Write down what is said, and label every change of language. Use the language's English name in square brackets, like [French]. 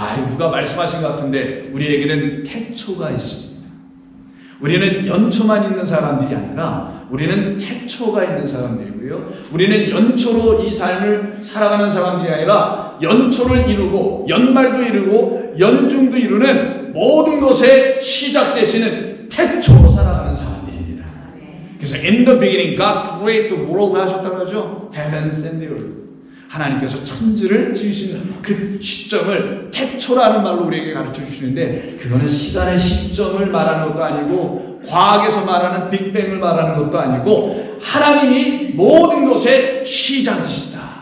[Korean] 누가 말씀하신 것 같은데 우리에게는 태초가 있습니다. 우리는 연초만 있는 사람들이 아니라 우리는 태초가 있는 사람들이고요. 우리는 연초로 이 삶을 살아가는 사람들이 아니라 연초를 이루고 연말도 이루고 연중도 이루는 모든 것의 시작 되시는 태초로 살아가는 사람들입니다. 그래서 [English] in the beginning God created the world [Korean] 하셨다고 하죠. [English] Heavens and earth. [Korean] 하나님께서 천지를 지으시는 그 시점을 태초라는 말로 우리에게 가르쳐 주시는데, 그거는 시간의 시점을 말하는 것도 아니고 과학에서 말하는 빅뱅을 말하는 것도 아니고 하나님이 모든 것의 시작이시다.